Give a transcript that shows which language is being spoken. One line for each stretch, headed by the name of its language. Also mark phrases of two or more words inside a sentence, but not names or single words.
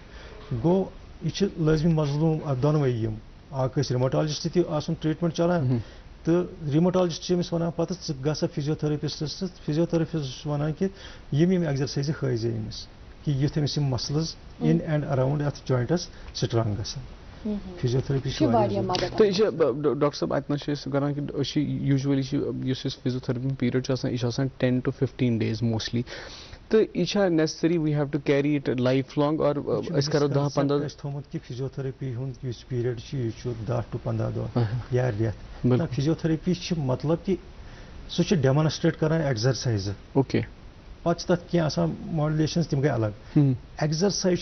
Kashmiri: گوٚو یہِ چھِ لٲزمی مظلوٗم اتھ دۄنوے یِم، اکھ ٲسۍ ریموٹالجسٹ تہِ آسُن ٹریٹمنٹ چلان، تہٕ ریموٹالجسٹ چھِ أمِس ونان پتہٕ ژٕ گژھ فزیوتھرپسٹس تہٕ فزیوتھرپسٹ چھُ ونان کہِ یِم ایگزرسایزٕ ہٲیزِ أمِس کہِ یُتھ أمِس یِم مسلٕز
English: in and around
Kashmiri: اتھ
English: joints strong
Kashmiri: گژھن. فزیوتھرپی چھِ تہٕ یہِ چھِ ڈاکٹر صٲب اتہِ نس چھِ أسۍ کران کہِ أسۍ چھِ یوٗجؤلی چھِ یُس اَسہِ فزیوتھرپی پیٖریڈ چھُ آسان یہِ چھُ آسان
English: 10 to 15 days mostly,
Kashmiri: تہٕ یہِ چھا
English: necessary we have to carry it life long or
Kashmiri: أسۍ کرو 10-15 اَسہِ تھوٚمُت کہِ فزیوتھرپی ہُنٛد یُس پیٖریڈ چھُ یہِ چھُ 10 to 15 دۄہ یا رٮ۪تھ. فزیوتھرپی چھِ مطلب کہِ سُہ چھُ ڈیمانسٹریٹ کران ایگزرسایزٕ، اوکے، پتہٕ چھِ تتھ کینٛہہ آسان ماڈولیشنز تِم گٔے الگ.